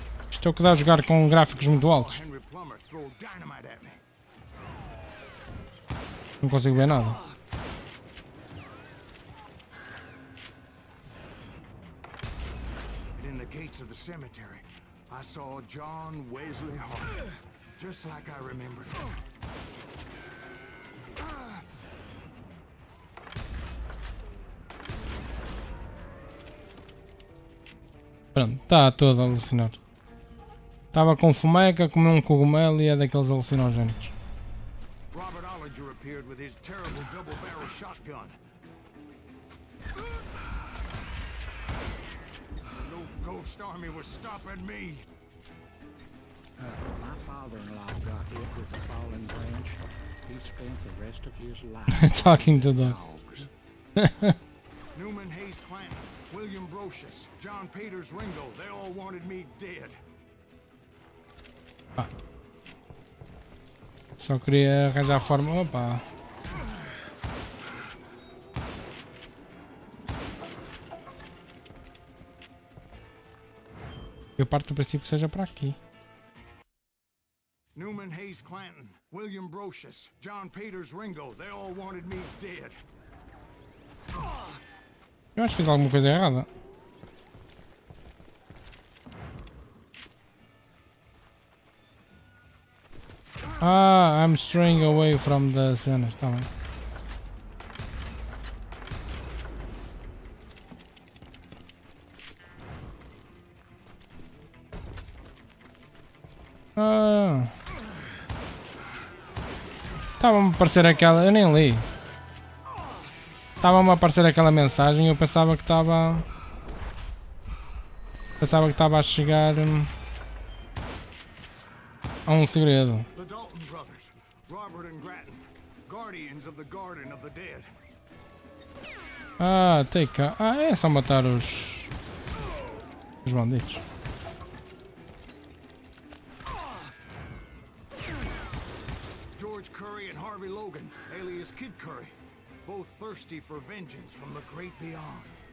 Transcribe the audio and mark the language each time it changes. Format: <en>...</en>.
<pt>Isto é o que dá a jogar com gráficos muito altos.</pt> <en>Henry Plummer throw dynamite at me.</en> <pt>Não consigo ver nada.</pt> <en>And in the gates of the cemetery, I saw John Wesley Hart, just like I remembered him.</en> <pt>Pronto, está todo a alucinar. Estava com fomeca, comeu um cogumelo e é daqueles alucinogénicos.</pt> <en>Robert Ollinger appeared with his terrible double-barrel shotgun. No ghost army was stopping me. My father-in-law got hit with a falling branch. He spent the rest of his life. Talking to dogs. Newman Hayes Clanton, William Brocious, John Peters Ringo, they all wanted me dead.</en> <pt>Só queria arranjar a forma. Opa! Eu parto do princípio que seja para aqui.</pt> <en>Newman Hayes Clanton, William Brocious, John Peters Ringo, they all wanted me dead.</en> <pt>Eu acho que fiz alguma coisa errada.</pt> <en>I'm straying away from the</en> <pt>cenas, tá bem. Estava-me a aparecer aquela. Eu nem li. Estava-me a aparecer aquela mensagem e eu pensava que estava. Pensava que estava a chegar a um segredo.</pt> <en>The Dalton brothers, Robert and Grattan, guardians of the Garden of the Dead.</en> <pt>Ah, tem cá. Ah, é só matar os bandidos.</pt> <en>George Curry and Harvey Logan, alias Kid Curry, both thirsty for vengeance from the great beyond.</en>